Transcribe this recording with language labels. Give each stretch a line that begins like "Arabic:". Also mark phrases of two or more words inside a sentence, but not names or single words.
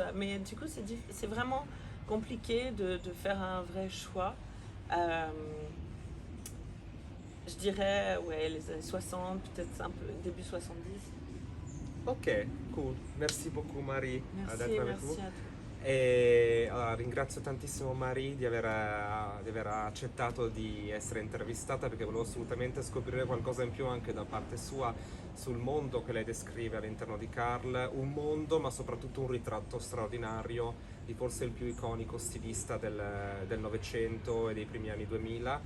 French: Mais du coup, c'est vraiment compliqué de faire un vrai choix. Je dirais, ouais, les années 60, peut-être un peu début 70.
English: Ok, cool.
French: Merci beaucoup Marie. Merci, merci a toi.
Italian: E allora, ringrazio tantissimo Marie di aver accettato di essere intervistata, perché volevo assolutamente scoprire qualcosa in più anche da parte sua sul mondo che lei descrive all'interno di Karl, un mondo ma soprattutto un ritratto straordinario di forse il più iconico stilista del Novecento e dei primi anni 2000.